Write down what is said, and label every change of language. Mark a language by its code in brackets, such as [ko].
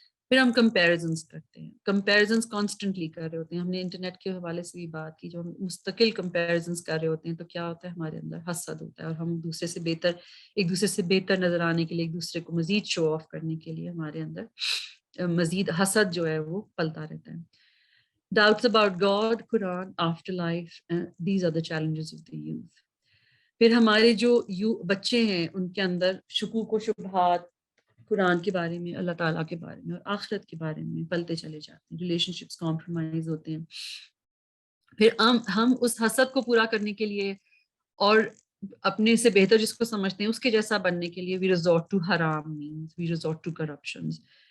[ur] پھر ہم کمپیریزنس کرتے ہیں، کمپیریزنس کانسٹنٹلی کر رہے ہوتے ہیں. ہم نے انٹرنیٹ کے حوالے سے بھی بات کی، جو ہم مستقل کمپیریزنس کر رہے ہوتے ہیں تو کیا ہوتا ہے؟ ہمارے اندر حسد ہوتا ہے، اور ہم ایک دوسرے سے بہتر نظر آنے کے لیے، ایک دوسرے کو مزید شو آف کرنے کے لیے ہمارے اندر مزید حسد جو ہے وہ پلتا رہتا ہے. [en] Doubts about God, Quran, afterlife, these are the challenges of the youth. [ur] پھر ہمارے جو بچے ہیں ان کے اندر شکوک و شبہات قرآن کے بارے میں، اللہ تعالیٰ کے بارے میں اور آخرت کے بارے میں پلتے چلے جاتے ہیں. ریلیشن شپس کمپرومائز ہوتے ہیں. پھر ہم اس حسد کو پورا کرنے کے لیے اور اپنے سے بہتر جس کو سمجھتے ہیں اس کے جیسا بننے کے لیے [en] We resort to حرام means we resort to corruptions.